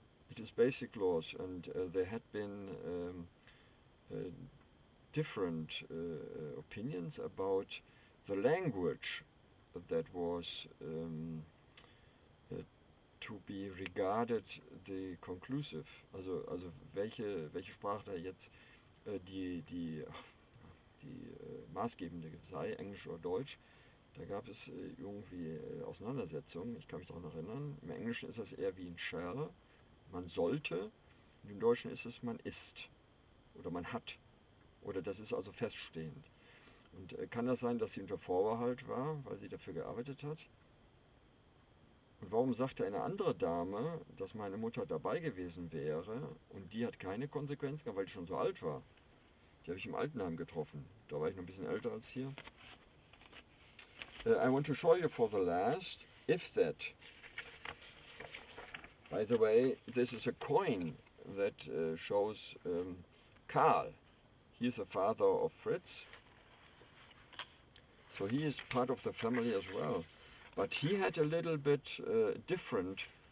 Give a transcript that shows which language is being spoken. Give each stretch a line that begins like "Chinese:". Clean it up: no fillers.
English: It is basic laws, and there had been different opinions about the language that was to be regarded the conclusive.
German: Also welche Sprache da jetzt die maßgebende sei, Englisch oder Deutsch. Da gab es irgendwie Auseinandersetzungen, ich kann mich daran erinnern. Im Englischen ist das eher wie ein shall, man sollte, und im Deutschen ist es man ist oder man hat. Oder das ist also feststehend. Und kann das sein, dass sie unter Vorbehalt war, weil sie dafür gearbeitet hat? Und warum sagte eine andere Dame, dass meine Mutter dabei gewesen wäre und die hat keine Konsequenzen gehabt, weil die schon so alt war? Die habe ich im Altenheim getroffen. Da war ich noch ein bisschen älter als hier.
English: I want to show you for the last, if that. By the way, this is a coin that shows Karl. He is the father of Fritz. So he is part of the family as well. But he had a little bit different.